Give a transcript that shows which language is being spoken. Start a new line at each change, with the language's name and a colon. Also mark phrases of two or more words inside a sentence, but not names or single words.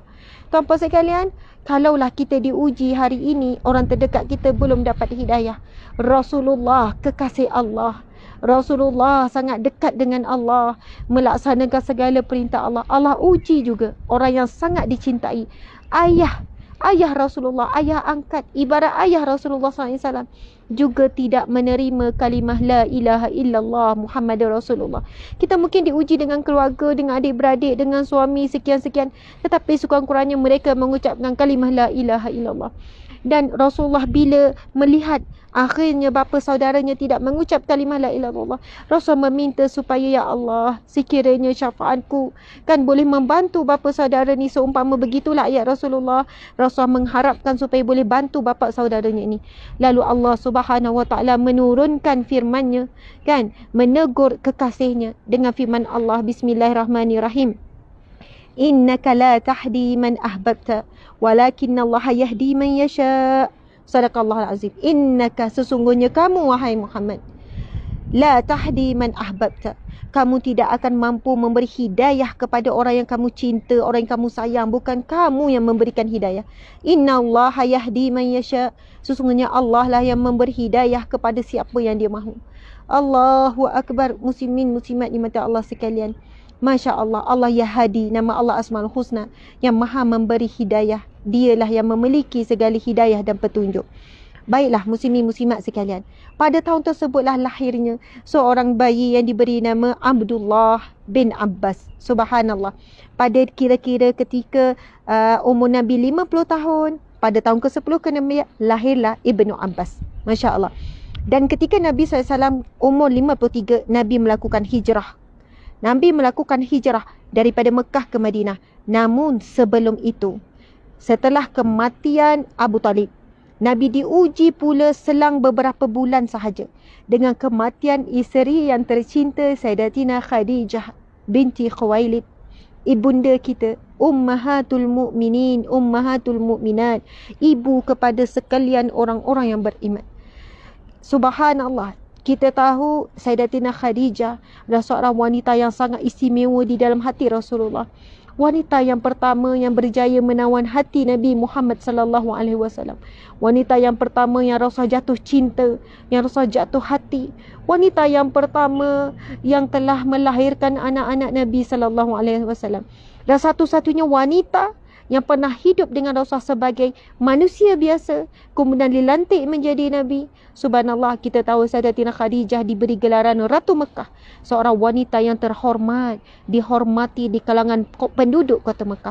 Malay: Tuan-puan sekalian, kalaulah kita diuji hari ini, orang terdekat kita belum dapat hidayah, Rasulullah, kekasih Allah, Rasulullah sangat dekat dengan Allah, melaksanakan segala perintah Allah. Allah uji juga orang yang sangat dicintai. Ayah Rasulullah, ayah angkat, ibarat ayah Rasulullah SAW juga tidak menerima kalimah
Arabic: لا إله إلا الله محمد رسول الله.
Malay: Kita mungkin diuji dengan keluarga, dengan adik-beradik, dengan suami sekian-sekian, tetapi sekurang-kurangnya mereka mengucapkan kalimah
Arabic: لا إله إلا الله.
Malay: Dan Rasulullah bila melihat akhirnya bapa saudaranya tidak mengucap kalimah
Arabic: لا إله إلا الله,
Malay: Rasul meminta supaya ya Allah, sekiranya syafaatku kan boleh membantu bapa saudara ni, seumpama begitulah ayat Rasulullah. Rasul mengharapkan supaya boleh bantu bapa saudaranya ini. Lalu Allah
Arabic: سبحانه وتعالى
Malay: menurunkan firman-Nya, kan, menegur kekasihnya dengan firman Allah, Bismillahirrahmanirrahim.
Arabic: إنك لا تهدي من أحببت ولكن الله يهدي من يشاء. صدق الله العظيم إنك,
Malay: sesungguhnya kamu wahai Muhammad,
Arabic: لا تهدي من أحببت,
Malay: kamu tidak akan mampu memberi hidayah kepada orang yang kamu cinta, orang yang kamu sayang. Bukan kamu yang memberikan hidayah.
Arabic: إن الله يهدي من يشاء,
Malay: sesungguhnya Allah lah yang memberi hidayah kepada siapa yang Dia mahu.
Arabic: الله أكبر.
Malay: Muslimin muslimat di mata Allah sekalian,
Arabic: ما شاء الله, الله الهادي,
Malay: nama Allah
Arabic: الأسماء الحسنى,
Malay: yang maha memberi hidayah. Dialah yang memiliki segala hidayah dan petunjuk. Baiklah muslimin muslimat sekalian, pada tahun tersebutlah lahirnya seorang bayi yang diberi nama Abdullah bin Abbas. Subhanallah. Pada kira-kira ketika umur Nabi 50 tahun, pada tahun ke-10 Nabi, lahirlah Ibnu Abbas.
Arabic: ما شاء الله.
Malay: Dan ketika Nabi SAW umur 53, Nabi melakukan hijrah. Nabi melakukan hijrah daripada Mekah ke Madinah. Namun sebelum itu, setelah kematian Abu Talib, Nabi diuji pula selang beberapa bulan sahaja dengan kematian isteri yang tercinta Sayyidatina Khadijah binti Khuwailid, ibunda kita,
Arabic: أمهات المؤمنين أمهات المؤمنات,
Malay: ibu kepada sekalian orang-orang yang beriman. Subhanallah. Kita tahu Sayyidatina Khadijah adalah seorang wanita yang sangat istimewa di dalam hati Rasulullah. Wanita yang pertama yang berjaya menawan hati Nabi Muhammad
Arabic: صلى الله عليه وسلم.
Malay: Wanita yang pertama yang Rasul jatuh cinta, yang Rasul jatuh hati. Wanita yang pertama yang telah melahirkan anak-anak Nabi
Arabic: صلى الله عليه وسلم.
Malay: Dan satu-satunya wanita yang pernah hidup dengan Rasulullah sebagai manusia biasa, kemudian dilantik menjadi Nabi. Subhanallah, kita tahu Sayyidatina Khadijah diberi gelaran Ratu Mekah, seorang wanita yang terhormat, dihormati di kalangan penduduk kota Mekah.